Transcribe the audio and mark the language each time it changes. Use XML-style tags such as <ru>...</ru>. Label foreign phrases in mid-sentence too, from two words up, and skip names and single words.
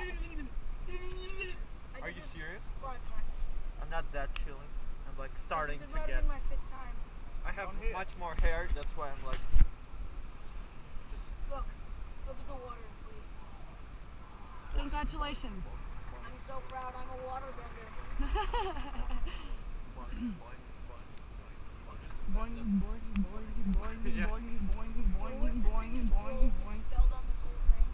<en>Are you serious? I'm not that chilling. I'm like starting to get. my 5th time. I have much more hair, that's why I'm like. Look at the water, please. Congratulations. I'm so proud I'm a waterbender. Boing, boing, boing, boing, Yeah. boing, boing, boing, boing, boing, boing. Build on this whole</en>